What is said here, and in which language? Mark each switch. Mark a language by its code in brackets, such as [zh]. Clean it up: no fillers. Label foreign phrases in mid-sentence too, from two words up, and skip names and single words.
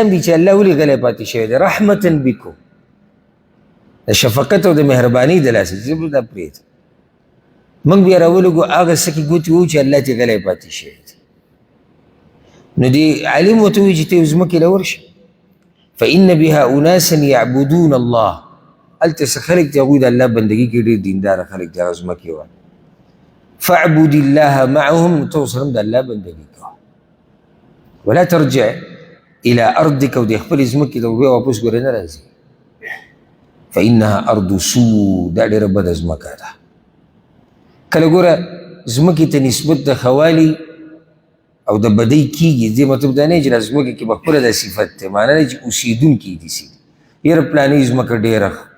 [ps] هم دي چې الله ولې غلی پاتې شوی دی [ar] رحمتا بکم [ps] د شفقت او د مهربانۍ د لاسه چې دا پرېږده موږ بیا راولږو هغه څه کې ګوتې وو چې الله ترې غلی پاتې شوی دی نو دې عالم ورته ووایي چې ته یو ځمکې له ورشه [ar] فإن بها أناسا يعبدون الله [ps] هلته څه خلک دي هغوی د الله بندګي کې ډېر دینداره خلک دي هغه ځمکې وه [ar] فاعبد الله معهم [ps] ته ورسره هم د الله بندګي کوه [ar] ولا ترجع الى ارضك [ps] او د خپلې ځمکې ته بیا واپس ګورې نه راځي [ar] فانها ارض سوء [ps] دا ډېره بده ځمکه ده کله ګوره ځمکې ته نسبت د خوالي او د بدۍ کېږي دې مطلب دا نه چې دا ځمکې کې به خپله دا صفت دی معنی نه چې اوسېدونکي دي سي یاره پلانې ځمکه ډېره